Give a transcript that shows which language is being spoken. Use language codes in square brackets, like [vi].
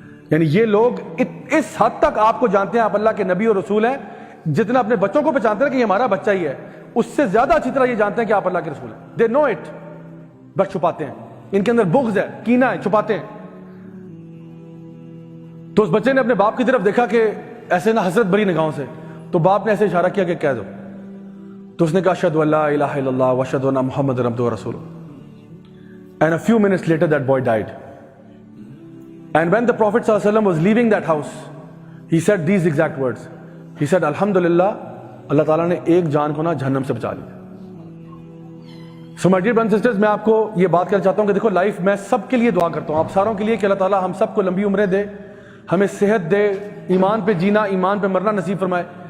[ur] یعنی یہ لوگ اس حد تک آپ کو جانتے ہیں, آپ اللہ کے نبی اور رسول ہیں, جتنا اپنے بچوں کو پہچانتے ہیں کہ یہ ہمارا بچہ ہی ہے, اس سے زیادہ اچھی طرح یہ جانتے ہیں کہ آپ اللہ کے رسول ہیں. [en] they know it, [ur] بس چھپاتے ہیں. ان کے اندر بغض ہے, کینہ ہے, چھپاتے ہیں. تو اس بچے نے اپنے باپ کی طرف دیکھا کہ ایسے نہ حسرت بھری نگاہوں سے. تو باپ نے ایسے اشارہ کیا کہ کہہ دو. تو اس نے کہا [ar] اشہد ان لا الہ الا اللہ واشہد ان محمد عبدہ ورسولہ. [en] And a few minutes later that boy died. And when the Prophet sallallahu alaihi wasallam was leaving that house, he said these exact words. He said alhamdulillah, [ur] اللہ تعالیٰ نے ایک جان کو نا جہنم سے بچا لیا. [en] So my dear brothers and sisters, [ur] میں آپ کو یہ بات کرنا چاہتا ہوں کہ دیکھو, لائف میں سب کے لیے دعا کرتا ہوں, آپ ساروں کے لیے, کہ اللہ تعالیٰ ہم سب کو لمبی عمریں دے, ہمیں صحت دے, ایمان پہ جینا, ایمان پہ مرنا نصیب فرمائے.